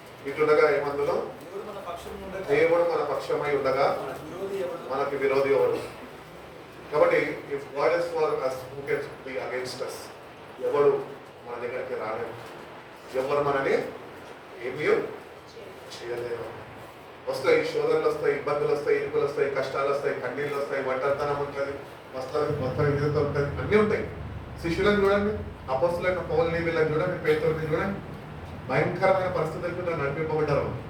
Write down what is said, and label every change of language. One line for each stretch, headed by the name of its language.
Telugu: ఇట్లుండగా ఏమందులో దేవుడు మన పక్షమై ఉండగా మనకి విరోధి ఎవడు? కాబట్టి
English: If God is for us, who can be against us?
Telugu: ఎవడు మన దగ్గరికి రాలేడు, ఎవరు మనని ఏమీ చేయలేరు. వస్తాయి శోధనలు, వస్తాయి ఇబ్బందులు, వస్తాయి ఇరుకులు, వస్తాయి కష్టాలు, వస్తాయి కన్నీళ్ళు, వస్తాయి ఒంటరితనం ఉంటుంది, మొత్తం విధంగా ఉంటుంది, అన్నీ ఉంటాయి. శిష్యులను చూడండి, అపోస్తులైన పౌలుని వీళ్ళని చూడండి, పేతురుని చూడండి, భయంకరమైన పరిస్థితులకు నడిపింపబడ్డారు.